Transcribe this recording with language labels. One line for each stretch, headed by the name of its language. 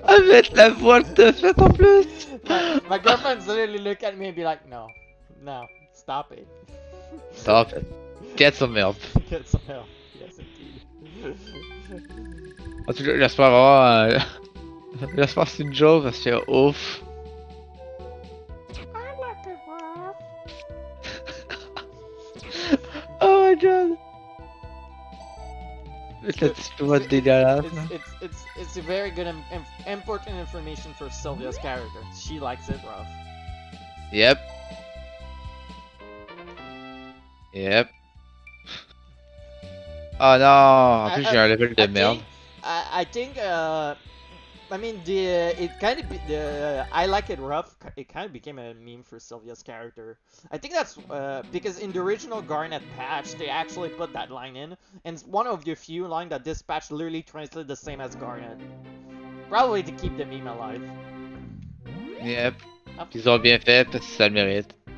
French: Avec la voix que t'as faite en plus.
English: My girlfriend's literally look at me and be like, no, stop it. Stop it. Get some help. Get some help. Yes, indeed.
French: En tout cas, j'espère avoir... j'espère que c'est une joke parce que ouf.
English: I like it rough. Oh my god.
French: C'est la petite voix dégueulasse.
English: It's a very good important information for Sylvia's character. She likes it rough. Yep. Yep.
French: Oh non, en plus j'ai un level de merde.
English: I think I mean it kind of I like it rough. It kind of became a meme for Sylvia's character. I think that's because in the original Garnet patch they actually put that line in, and it's one of the few lines that this patch literally translated the same as Garnet. Probably to keep the meme alive. Yep.
French: Ils ont bien fait parce que ça le mérite.